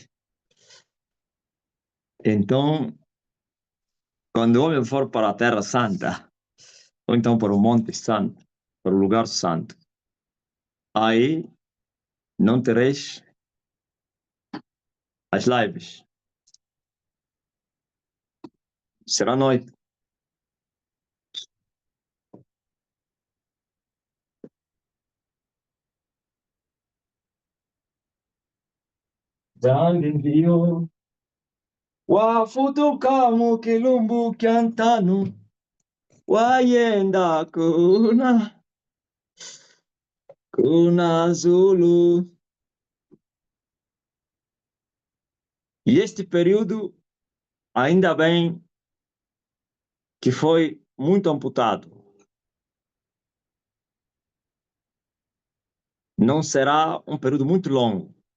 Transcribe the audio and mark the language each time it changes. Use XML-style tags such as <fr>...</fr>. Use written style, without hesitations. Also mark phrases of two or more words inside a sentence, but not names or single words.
<pt>Então, quando o homem for para a Terra Santa, ou então para o Monte Santo, para o lugar santo, aí não tereis as lives. Será noite.</pt> <kg>Jandio, wafutuka mukilumbu kyantanu, wayenda kuna Zulu.</kg> <pt>E este período, ainda bem que foi muito amputado. Não será um período muito longo.</pt>